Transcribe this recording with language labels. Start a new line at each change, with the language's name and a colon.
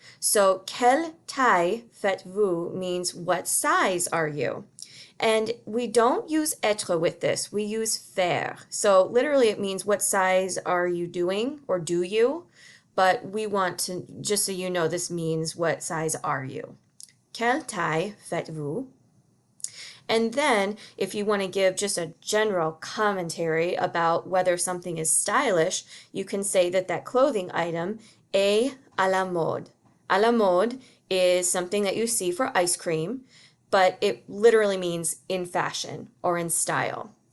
English: So,
French: quelle taille faites-vous
English: means what size are you? And we don't use être with this, we use faire. So literally it means what size are you doing or do you? But we want to, just so you know, this means what size are you?
French: Quelle taille faites-vous?
English: And then if you want to give just a general commentary about whether something is stylish, you can say that that clothing item
French: est à la mode.
English: À la mode is something that you see for ice cream, but it literally means in fashion or in style.